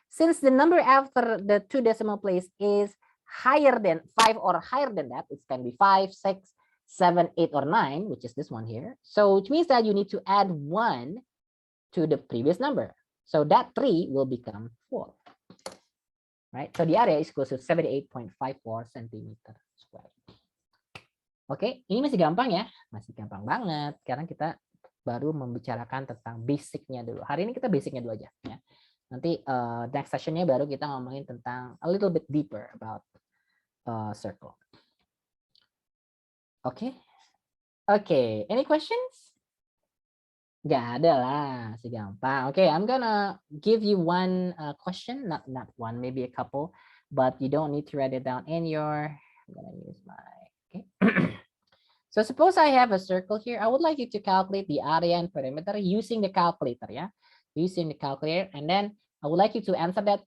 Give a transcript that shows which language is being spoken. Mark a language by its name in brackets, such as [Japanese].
[English] Since the number after the 2 decimal place is higher than 5 or higher than that, it can be 5, 6, 7, 8, or 9, which is this one here. So which means that you need to add 1 to the previous number. So that 3 will become 4. Right? So the area is equal to 78.54 centimeter square. [Indonesian] Oke, ini masih gampang ya, masih gampang banget karena kita baru membicarakan tentang basicnya dulu. Hari ini kita basicnya dulu aja ya. Nanti next sessionnya baru kita ngomongin tentang [English] a little bit deeper about circle. Oke, oke. Any questions? [Indonesian] Gak ada lah, masih gampang. [English] Okay, I'm gonna give you one question, not one, maybe a couple, but you don't need to write it down in your. I'm gonna use my. Okay. So suppose I have a circle here. I would like you to calculate the area and perimeter using the calculator, yeah, using the calculator, and then I would like you to answer that.